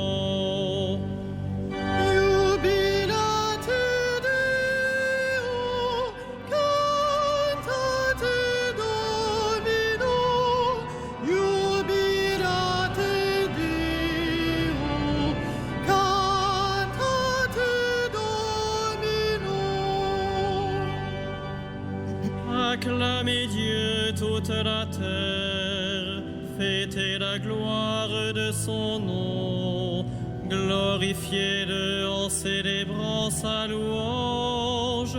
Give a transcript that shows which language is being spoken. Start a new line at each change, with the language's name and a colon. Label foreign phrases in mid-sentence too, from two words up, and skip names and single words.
Latin: Jubilate Deo, cantate Domino, jubilate Deo, cantate Domino.
French: Acclamez Dieu toute la terre, fêtez la gloire de son nom, glorifiez-le en célébrant sa louange.